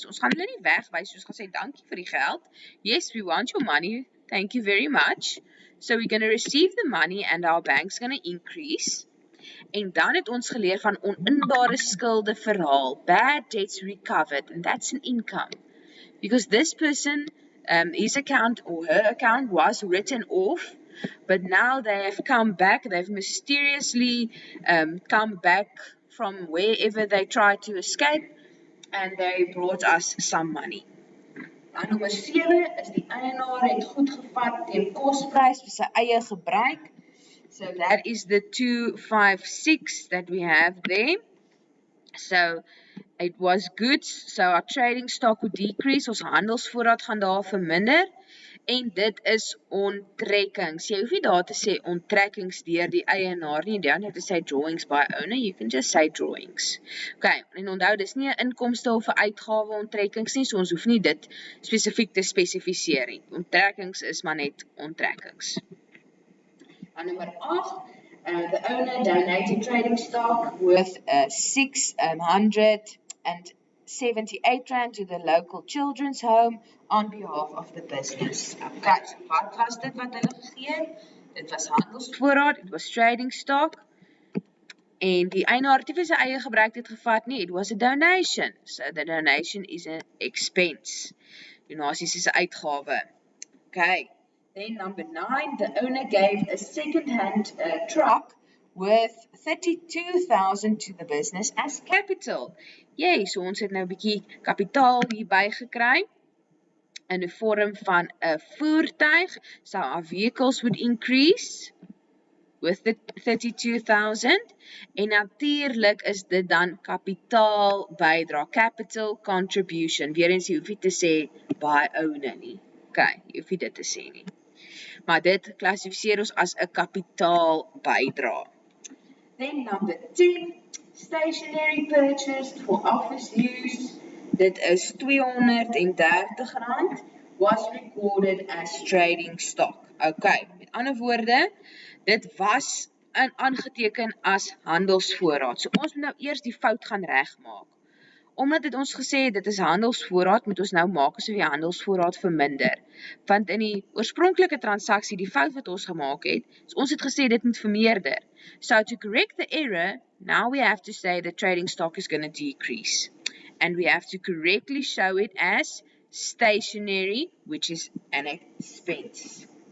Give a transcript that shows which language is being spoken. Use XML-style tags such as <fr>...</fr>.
<af>So ons gaan hulle nie wegwys, ons gaan sê dankie vir die geld.</af> <en>Yes, we want your money. Thank you very much. So we're going to receive the money and our bank's going to increase.</en> <af>En dan het ons geleer van oninbare skulde verhaal,</af> <en>bad debts recovered, and that's an income. Because this person, his account or her account was written off, but now they have come back, they've mysteriously come back from wherever they tried to escape, and they brought us some money.</en> <af>Dan nommer 7 is die eienaar het goed gevat teen kosprys vir sy eie gebruik.</af> <en>So that is the 256 that we have there. So it was goods, so our trading stock would decrease,</en> <af>ons handelsvoorraad gaan daar verminder, en dit is onttrekkings. Jy hoef nie daar te sê onttrekkings deur die eienaar nie, jy hoef te sê</af> <en>drawings by owner, you can just say drawings.</en> <af>Okay, en onthou, dis nie 'n inkomste of 'n uitgawe onttrekkings nie, so ons hoef nie dit spesifiek te spesifiseer nie. Onttrekkings is maar net onttrekkings.</af> <en>And number 8, the owner donated trading stock worth 678 rand to the local children's home on behalf of the business.</en> <af>Okay, so wat was dit wat hulle gegee het? Dit was handelsvoorraad,</af> <en>it was trading stock,</en> <af>en die eienaar het nie vir sy eie gebruik dit gevat nie,</af> <en>it was a donation. So the donation is an expense.</en> <af>Donasies is 'n uitgawe.</af> <en>Okay. Then number 9, the owner gave a second-hand truck worth 32,000 to the business as capital.</en> <af>Yay, so ons het nou 'n bietjie kapitaal hierby gekry in die vorm van 'n voertuig.</af> <en>So our vehicles would increase with the 32,000,</en> <af>en natuurlik is dit dan kapitaal bydra,</af> <en>capital contribution.</en> <af>Weerens jy hoef nie te sê</af> <en>by owner</en> <af>nie. Okay, jy hoef nie dit te sê nie. Maar dit klassifiseer ons as 'n kapitaal bydra.</af> <en>Then number 10, stationery purchased for office use.</en> <af>Dit is R230 was recorded as trading stock. Okay, met ander woorde, dit was aangeteken as handelsvoorraad. So ons moet nou eers die fout gaan regmaak. Omdat dit ons gesê het, dit is handelsvoorraad, moet ons nou maak asof die handelsvoorraad verminder. Want in die oorspronklike transaksie, die fout wat ons gemaak het, is ons het gesê dit moet vermeerder.</af> <en>So to correct the error, now we have to say the trading stock is going to decrease. And we have to correctly show it as stationery, which is an expense.</en>